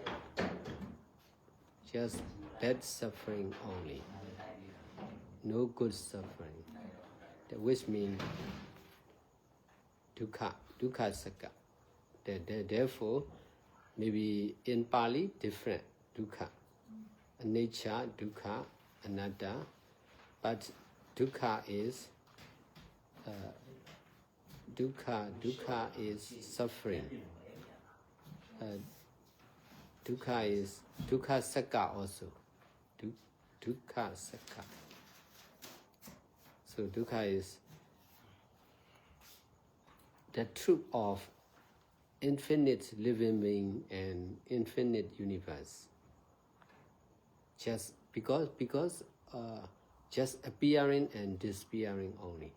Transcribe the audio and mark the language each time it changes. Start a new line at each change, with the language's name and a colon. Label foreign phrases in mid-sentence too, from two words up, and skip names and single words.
English: just bad suffering only, no good suffering, which means
Pali: dukkha sakka.
English: Therefore, Maybe in Pali, different, dukkha.
Pali: Anicca, dukkha, anatta.
English: But dukkha is suffering. Dukkha is
Pali: dukkha sakka
English: also.
Pali: Dukkha sakka.
English: So dukkha is the truth of infinite living being and infinite universe. Just because just appearing and disappearing only.